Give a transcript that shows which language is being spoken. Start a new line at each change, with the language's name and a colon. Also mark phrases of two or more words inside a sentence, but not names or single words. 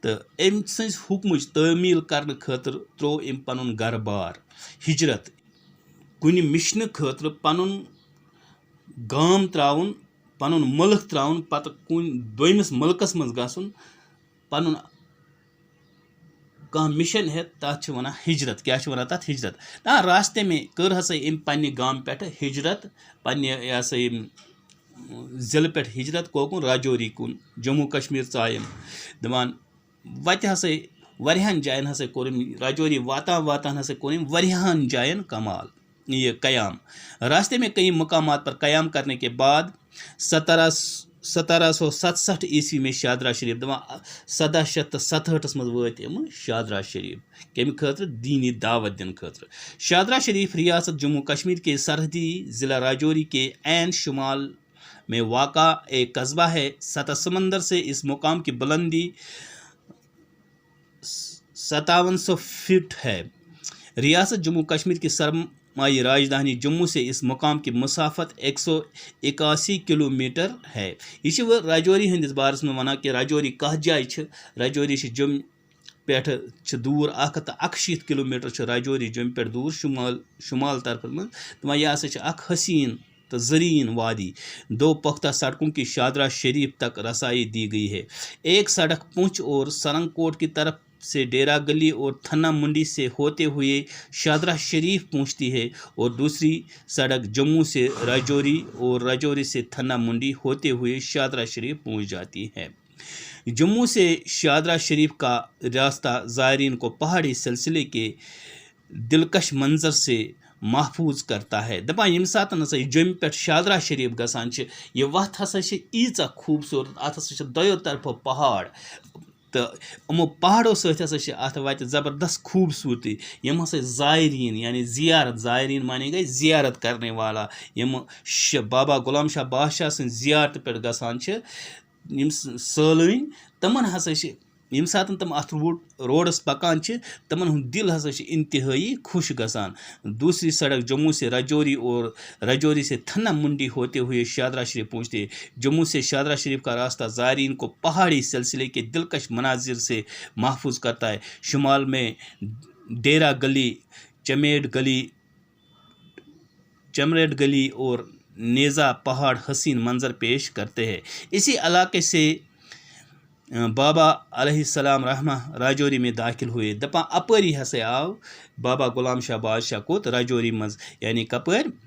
Kashmiri: تو ام سٕنٛز حکمٕچ تعمیٖل کرنہٕ خٲطرٕ ترٛوو أمۍ پنُن گرٕ بار ہجرت کُنہِ مِشنہٕ خٲطرٕ پنُن گام ترٛاوُن پنُن مُلک ترٛاوُن پتہٕ کُنہِ دوٚیمِس مُلکس منٛز گژھُن پنُن کانٛہہ مِشن ہٮ۪تھ تتھ چھِ ونان ہجرت کیٛاہ چھِ ونان تتھ ہجرت
Urdu: راستے میں
Kashmiri: کٔر ہسا أمۍ پننہِ گامہٕ پٮ۪ٹھٕ ہجرت پننہِ یہِ ہسا یہِ ضلعہٕ پٮ۪ٹھ ہجرت کوکُن راجوری کُن جموں کشمیٖر ژایَم دپان وتہِ ہسا واریاہن جاین ہسا کوٚر أمۍ راجوری واتان واتان ہسا کوٚر أمۍ واریاہن جاین کمال یہ
Urdu: قیام راستے میں کئی مقامات پر قیام کرنے کے بعد 1767 عیسوی میں شادرہ شریف
Kashmiri: دپان 1767 مز وٲتۍ یِم شادرہ شریف کمہِ خٲطرٕ دینی دعوت دِنہٕ خٲطرٕ
Urdu: شادرہ شریف ریاست جموں کشمیر کے سرحدی ضلع راجوری کے عین شمال میں واقع ایک قصبہ ہے سطح سمندر سے اس مقام کی بلندی 5700 فٹ ہے ریاست جموں کشمیر کی سرمائی راجدھانی جموں سے اس مقام کی مسافت 181 کلومیٹر ہے
Kashmiri: یہ راجوری ہندس بارس میں ونان کہ راجوری کتھ جائے راجوری جم پٮ۪ٹھٕ چھِ دوٗر 161 کلومیٹر راجوری جم پٮ۪ٹھ دوٗر شمال طرف منٛز دپان یہِ ہسا چھِ اکھ حسین تو زرین وادی
Urdu: 2 پختہ سڑکوں کی شادرہ شریف تک رسائی دی گئی ہے ایک سڑک پونچھ اور سرنگ کوٹ کی طرف سے ڈیرا گلی اور تھنا منڈی سے ہوتے ہوئے شادرہ شریف پہنچتی ہے اور دوسری سڑک جموں سے راجوری اور راجوری سے تھنا منڈی ہوتے ہوئے شادرہ شریف پہنچ جاتی ہے جموں سے شادرہ شریف کا راستہ زائرین کو پہاڑی سلسلے کے دلکش منظر سے محفوظ کرتا ہے
Kashmiri: دپان ییٚمہِ ساتہٕ ہسا جوٚمہِ پٮ۪ٹھ شادرہ شریف گژھان چھِ یہِ وَتھ ہسا چھِ ییٖژاہ خوٗبصوٗرت اَتھ ہسا چھِ دۄیو طرفو پہاڑ تہٕ یِمو پہاڑو سۭتۍ ہسا چھِ اَتھ وَتہِ زبردست خوٗبصوٗرتی یِم ہسا زائرین یعنی زیارت زائرین مانے گٔے زیارت
Urdu: کرنے والا
Kashmiri: یِم بابا غلام شاہ بادشاہ سٕنٛدِ زیارتہٕ پٮ۪ٹھ گژھان چھِ یِم سٲلٲنۍ تِمن ہسا چھِ ییٚمہِ ساتہٕ تِم اَتھ روڈس پکان چھِ تِمن ہُنٛد دل ہسا چھِ انتہٲئی خوش گژھان
Urdu: دوسری سڑک جموں سے راجوری اور راجوری سے تھنا منڈی ہوتے ہوئے شادرہ شریف پہنچتے جموں سے شادرہ شریف کا راستہ زائرین کو پہاڑی سلسلے کے دلکش مناظر سے محفوظ کرتا ہے شمال میں ڈیرا گلی چمریڈ گلی اور نیزا پہاڑ حسین منظر پیش کرتے ہیں اسی علاقے سے بابا علیہ السلام رحمہ راجوری میں داخل ہوئے
Kashmiri: دپان اپٲری ہسا آو بابا غلام شاہ بادشاہ کوٚت راجوری منٛز یعنی کپٲرۍ